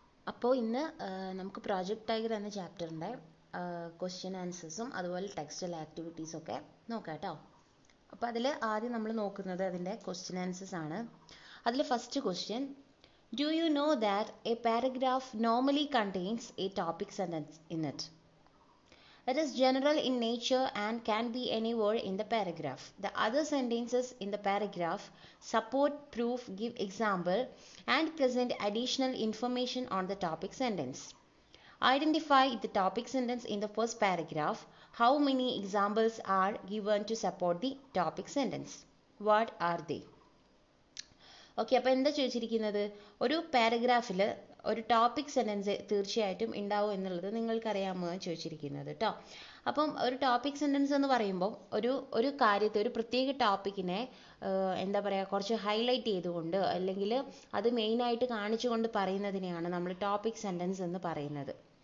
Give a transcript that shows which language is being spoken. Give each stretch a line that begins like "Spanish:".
Malayalam: അപ്പോൾ ഇന്ന് നമുക്ക് പ്രോജക്റ്റ് ടൈഗർ എന്ന ചാപ്റ്ററിൻ്റെ ക്വസ്റ്റ്യൻ ആൻസേഴ്സും അതുപോലെ ടെക്സ്റ്റൽ ആക്ടിവിറ്റീസും ഒക്കെ നോക്കാം കേട്ടോ. അപ്പോൾ അതിൽ ആദ്യം നമ്മൾ നോക്കുന്നത് അതിൻ്റെ ക്വസ്റ്റ്യൻ ആൻസേഴ്സ് ആണ്. അതിൽ first question,
English: Do you know that a paragraph normally contains a topic sentence in it? It is general in nature and can be anywhere in the paragraph. The other sentences in the paragraph support, proof, give example, and present additional information on the topic sentence. Identify the topic sentence in the first paragraph. How many examples are given to support the topic sentence? What are they?
Malayalam: Okay, അപ്പോൾ എന്താ ചോദിച്ചിരിക്കുന്നത്? ഒരു പാരഗ്രാഫിൽ ഒരു topic sentence തീർച്ചയായിട്ടും ഉണ്ടാവും എന്നുള്ളത് നിങ്ങൾക്കറിയാമോ ചോദിച്ചിരിക്കുന്നത് കേട്ടോ. അപ്പം ഒരു ടോപ്പിക് സെൻറ്റൻസ് എന്ന് പറയുമ്പോൾ ഒരു കാര്യത്തെ, ഒരു പ്രത്യേക ടോപ്പിക്കിനെ എന്താ പറയുക, കുറച്ച് ഹൈലൈറ്റ് ചെയ്തുകൊണ്ട് അല്ലെങ്കിൽ അത് മെയിനായിട്ട് കാണിച്ചുകൊണ്ട് പറയുന്നതിനെയാണ് നമ്മൾ ടോപ്പിക് സെൻറ്റൻസ് എന്ന് പറയുന്നത്.